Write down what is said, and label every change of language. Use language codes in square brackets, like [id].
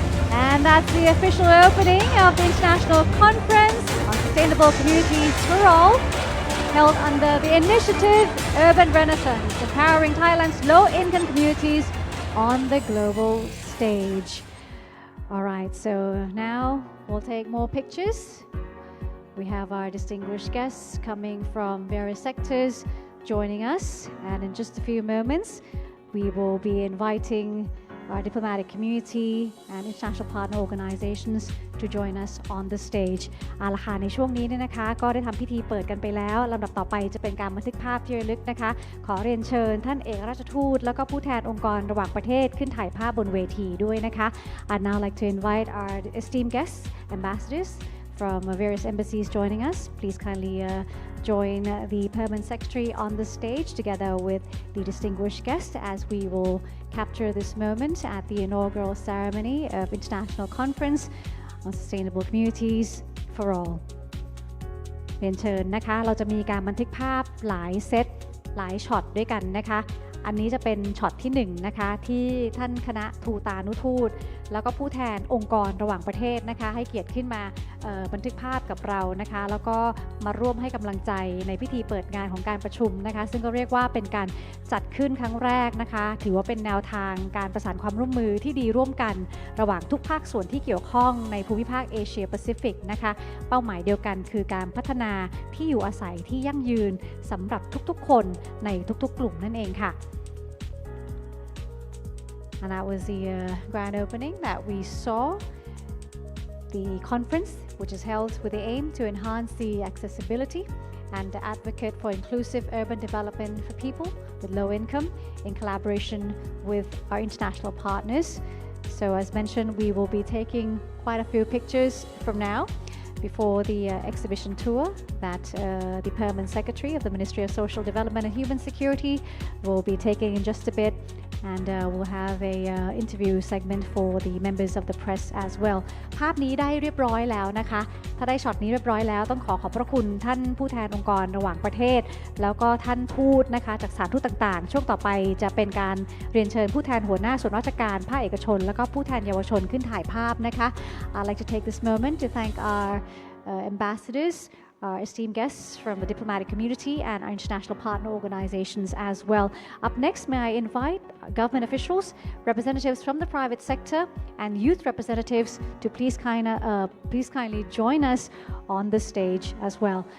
[en] And that's the official opening of the International Conference on Sustainable Communities for All, held under the initiative Urban Renaissance, empowering Thailand's low-income communities on the global stage. All right, so now we'll take more pictures. We have our distinguished guests coming from various sectors joining us, and in just a few moments, we will be inviting our diplomatic community and international partner organizations to join us on the stage [th] เอาล่ะค่ะในช่วงนี้เนี่ยนะคะก็ได้ทำพิธีเปิดกันไปแล้วลำดับต่อไปจะเป็นการบันทึกภาพที่ระลึกนะคะ ขอเรียนเชิญท่านเอกราชทูตแล้วก็ผู้แทนองค์กรระหว่างประเทศขึ้นถ่ายภาพบนเวทีด้วยนะคะ [en] I'd now like to invite our esteemed guests, ambassadors from various embassies joining us. Please kindly join the Permanent Secretary on the stage together with the distinguished guests as we will capture this moment at the inaugural ceremony of International Conference on Sustainable Communities for All. [th] เรียนเชิญนะคะเราจะมีการบันทึกภาพหลายเซตหลายช็อตด้วยกันนะคะอันนี้จะเป็นช็อตที่1นะคะที่ท่านคณะทูตานุทูตแล้วก็ผู้แทนองค์กรระหว่างประเทศนะคะให้เกียรติขึ้นมา บันทึกภาพกับเรานะคะแล้วก็มาร่วมให้กำลังใจในพิธีเปิดงานของการประชุมนะคะซึ่งก็เรียกว่าเป็นการจัดขึ้นครั้งแรกนะคะถือว่าเป็นแนวทางการประสานความร่วมมือที่ดีร่วมกันระหว่างทุกภาคส่วนที่เกี่ยวข้องในภูมิภาคเอเชียแปซิฟิกนะคะเป้าหมายเดียวกันคือการพัฒนาที่อยู่อาศัยที่ยั่งยืนสำหรับทุกๆคนในทุกๆกลุ่มนั่นเองค่ะ [en] And that was the grand opening that we saw. The conference, which is held with the aim to enhance the accessibility and advocate for inclusive urban development for people with low income in collaboration with our international partners. So as mentioned, we will be taking quite a few pictures from now before the exhibition tour that the Permanent Secretary of the Ministry of Social Development and Human Security will be taking in just a bit. And we'll have a interview segment for the members of the press as well [th] ภาพนี้ได้เรียบร้อยแล้วนะคะถ้าได้ช็อตนี้เรียบร้อยแล้วต้องขอบพระคุณท่านผู้แทนองค์กรระหว่างประเทศแล้วก็ท่านทูตนะคะจากสถานทูตต่างๆช่วงต่อไปจะเป็นการเรียนเชิญผู้แทนหัวหน้าส่วนราชการภาคเอกชนแล้วก็ผู้แทนเยาวชนขึ้นถ่ายภาพนะคะ [en] I'd like to take this moment to thank our ambassadors our esteemed guests from the diplomatic community and our international partner organizations as well. Up next, may I invite government officials, representatives from the private sector, and youth representatives to please kindly join us on the stage as well.